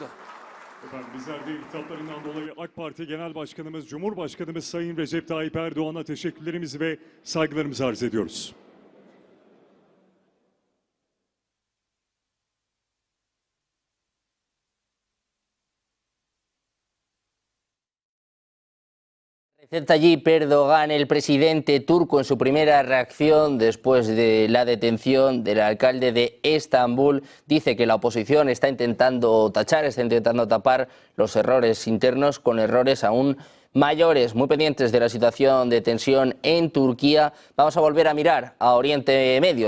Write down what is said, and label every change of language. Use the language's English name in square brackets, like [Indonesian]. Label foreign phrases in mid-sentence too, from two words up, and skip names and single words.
[Turkish] Efendim bizler de iltifatlarından dolayı AK Parti Genel Başkanımız, Cumhurbaşkanımız Sayın Recep Tayyip Erdoğan'a teşekkürlerimizi ve saygılarımızı arz ediyoruz. [Spanish] Recep Tayyip Erdoğan, el presidente turco, en su primera reacción después de la detención del alcalde de Estambul, dice que la oposición está intentando tapar los errores internos con errores aún mayores. Muy pendientes de la situación de tensión en Turquía, vamos a volver a mirar a Oriente Medio.